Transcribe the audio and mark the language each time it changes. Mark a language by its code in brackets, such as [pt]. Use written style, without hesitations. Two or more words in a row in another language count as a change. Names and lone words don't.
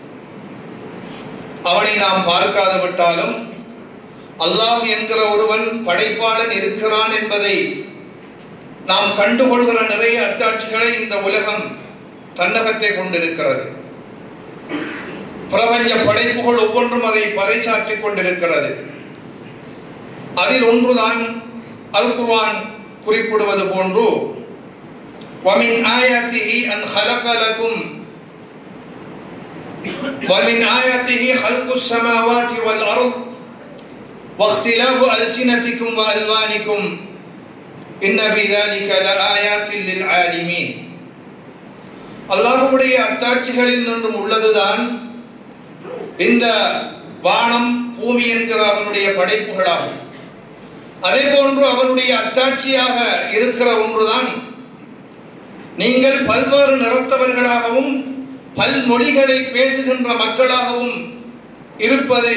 [ta] அவனை நாம் பார்க்காது விட்டாலும் அல்லாஹ் என்கிற ஒருவன் படைப்பாளன் இருக்கிறான் என்பதை நாம் கண்டுகொள்கிற நிறைய அத்தாட்சிகளை இந்த உலகம் தன்னகத்தை கொண்டிருக்கிறது. பிரபஞ்ச படைப்புகள் ஒவ்வொன்றும் அதை பறைசாற்றிக் கொண்டிருக்கிறது. அதில் ஒன்றுதான் அல் குர்ஆன் குறிப்பிடுவது போன்று, [ar] وَمِنْ آيَاتِهِ أَنْ خَلَقَ لَكُمْ وَمِنْ آيَاتِهِ خَلْقُ السَّمَاوَاتِ وَالْأَرْضِ وَاخْتِلَافُ أَلْسِنَتِكُمْ وَأَلْوَانِكُمْ إِنَّ فِي ذَلِكَ لَآيَاتٍ لِلْعَالِمِينَ. [ta] அல்லாஹ்வுடைய அத்தாட்சிகளில் நின்றும் உள்ளதுதான் இந்த வானம் பூமி என்கிற அவனுடைய படைப்புகளாகும். அதே போன்று அவனுடைய அத்தாட்சியாக இருக்கிற ஒன்றுதான் நீங்கள் பல்வேறு நிறத்தவர்களாகவும் பல்மொழிகளை பேசுகின்ற மக்களாகவும் இருப்பது.